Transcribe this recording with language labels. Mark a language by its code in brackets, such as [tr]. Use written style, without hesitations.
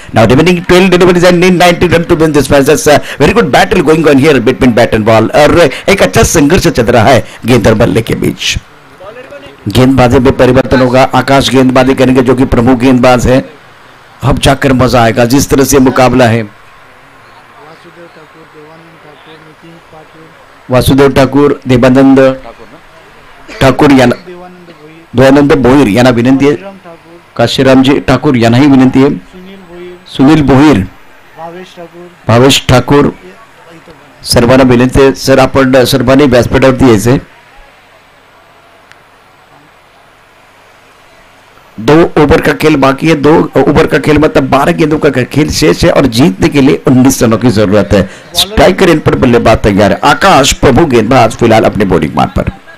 [en] Now remaining 12 deliveries and 90 run to win this match. Very good battle going on here between bat and ball, [hi] और एक अच्छा संघर्ष चल रहा है गेंद और बल्ले के बीच। गेंदबाजी में परिवर्तन होगा, आकाश गेंदबाजी करेंगे जो कि प्रमुख गेंदबाज है। अब जाकर मजा आएगा जिस तरह से मुकाबला है। [mr] वासुदेव ठाकूर, देवानंद ठाकूर देवानंद भोईर यांना विनंती आहे, काशीरामजी ठाकूर यांनाही विनंती आहे, सुनील भोईर, भावेश ठाकूर सर्वांना विनंती आहे। सर आपण सर्वांनी व्यासपीठावरती यायचे। [hi] 2 ओवर का खेल बाकी है, 2 ओवर का खेल मतलब 12 गेंदों का खेल शेष है और जीतने के लिए 19 रनों की जरूरत है। स्ट्राइकर इन पर बल्लेबाज तैयार है, आकाश प्रभु गेंदबाज फिलहाल अपने बॉलिंग मान पर।